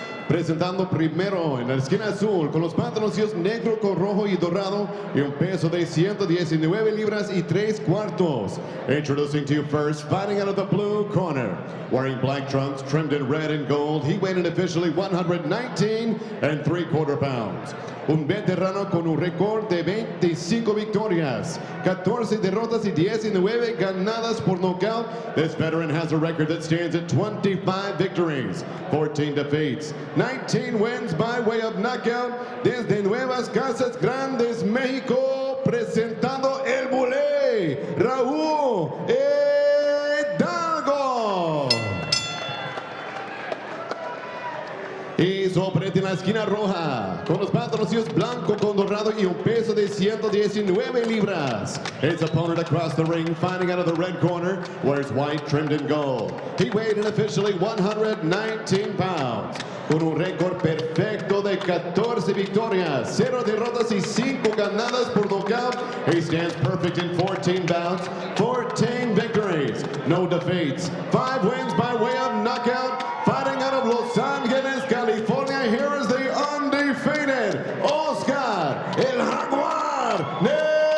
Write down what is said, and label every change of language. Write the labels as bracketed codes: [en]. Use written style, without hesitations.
[es] Presentando primero en la esquina azul con los pantaloncillos negro con rojo y dorado y un peso de 119 libras y 3/4. [en] Introducing to you first, fighting out of the blue corner. Wearing black trunks trimmed in red and gold, he weighed in officially 119 3/4 pounds. [es] Un veterano con un récord de 25 victorias, 14 derrotas y 19 ganadas por nocaut. [en] This veteran has a record that stands at 25 victories, 14 defeats, 19 wins by way of knockout. [es] Desde Nuevas Casas Grandes, México, presentando el Bulé, Raul HIDALGO. Y sobrete en la esquina roja, con los pantaloncillos blanco con dorado y un peso de 119 libras. [en] His opponent across the ring, fighting out of the red corner, wears white trimmed in gold. He weighed in officially 119 pounds. [es] Con un récord perfecto de 14 victorias, 0 derrotas y 5 ganadas por nocaut. [en] He stands perfect in 14 bouts, 14 victories, no defeats, 5 wins by way of knockout. Fighting out of Los Angeles, California, here is the undefeated Oscar El Jaguar Negrete.